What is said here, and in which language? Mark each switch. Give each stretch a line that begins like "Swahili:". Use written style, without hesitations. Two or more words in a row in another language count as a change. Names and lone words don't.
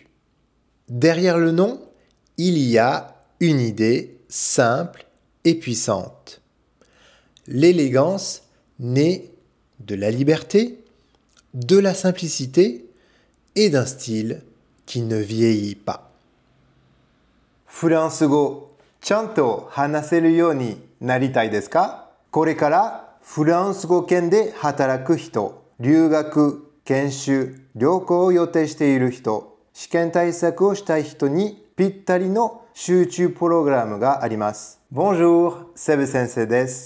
French: Derrière le nom, il y a une idée simple et puissante. L'élégance naît de la liberté, de la simplicité et d'un style qui ne vieillit pas.
Japanese: フランス語ちゃんと話せるようになりたいですか？これからフランス語圏で働く人、 留学、研修、旅行を予定している人、試験対策をしたい人にぴったりの集中プログラムがあります。Bonjour、セブ先生です。